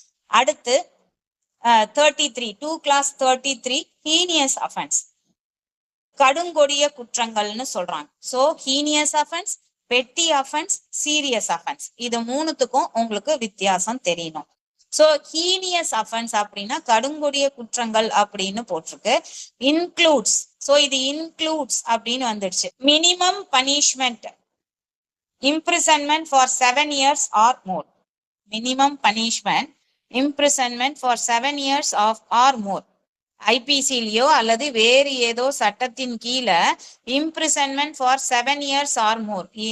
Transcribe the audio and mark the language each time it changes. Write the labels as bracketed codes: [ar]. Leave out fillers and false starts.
[ta] அடுத்து 33 2 class 33 heinous offence, கடுங்கொடிய குற்றங்கள்னு சொல்றாங்க. So heinous offence, பெட்டி அஃபென்ஸ், சீரியஸ் அஃபென்ஸ், இது மூணுத்துக்கும் உங்களுக்கு வித்தியாசம் தெரியணும். சோ ஹீனியஸ் அஃபென்ஸ் அப்படின்னா கடுங்கொடிய குற்றங்கள் அப்படின்னு போட்டிருக்கு. இன்க்ளூட்ஸ், சோ இது இன்க்ளூட்ஸ் அப்படின்னு வந்துடுச்சு. [en] Minimum punishment imprisonment for 7 years or more. Minimum punishment imprisonment for 7 years or more. [ta] ஐபிசிலியோ அல்லது வேறு ஏதோ சட்டத்தின் கீழே [en] imprisonment for 7 years or more.